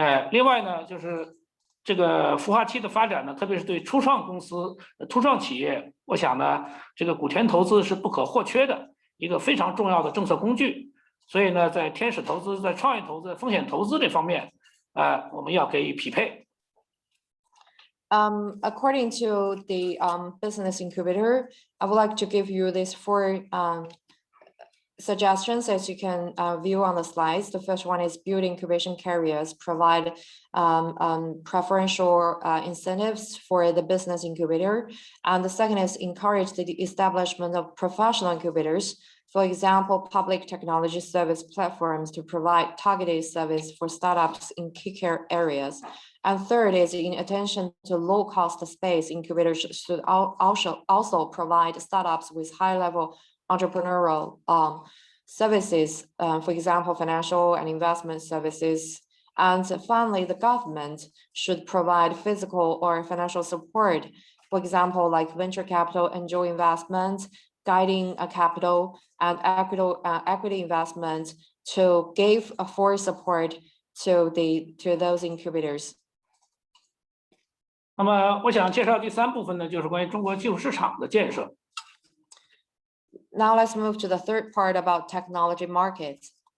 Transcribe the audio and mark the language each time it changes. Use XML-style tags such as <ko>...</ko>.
<zh>另外呢，就是这个孵化器的发展呢，特别是对初创公司、初创企业，我想呢，这个股权投资是不可或缺的一个非常重要的政策工具。所以呢，在天使投资、在创业投资、风险投资这方面，我们要给予匹配。</zh> <en>According to the business incubator, I would like to give you these 4 suggestions as you can view on the slides. The first one is build incubation carriers, provide preferential incentives for the business incubator. And the second is encourage the establishment of professional incubators For example, public technology service platforms to provide targeted service for startups in key areas. And third is in addition to low-cost space, incubators should also provide startups with high-level entrepreneurial services, for example, financial and investment services. And finally, the government should provide physical or financial support, for example, like venture capital, angel investment, guiding capital, and equity investment to give a full support to those incubators.</en> <zh>那么，我想介绍第3部分呢，就是关于中国技术市场的建设。</zh> <en>Now let's move to the third part about technology markets.</en>